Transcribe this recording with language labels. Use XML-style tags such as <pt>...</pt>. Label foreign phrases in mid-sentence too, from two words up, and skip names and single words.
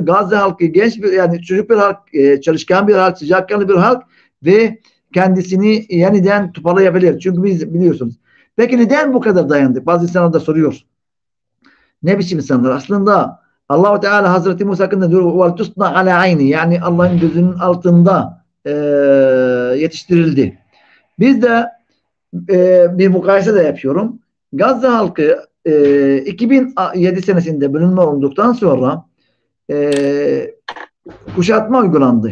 <tr>Gazze halkı genç bir, yani çocuk bir halk, çalışkan bir halk, sıcakkanlı bir halk ve kendisini yeniden toparlayabilir. Çünkü biz biliyorsunuz. Peki neden bu kadar dayandık? Bazı insanlar da soruyor. Ne biçim insanlar? Aslında Allah-u Teala Hazreti Musa hakkında diyor</tr> <ar>وَالْتُسْنَ عَلَى عَيْنِ</ar> <tr>yani Allah'ın gözünün altında yetiştirildi. Biz de bir mukayese de yapıyorum. Gazze halkı 2007 senesinde bölünme olduktan sonra kuşatma uygulandı.</tr>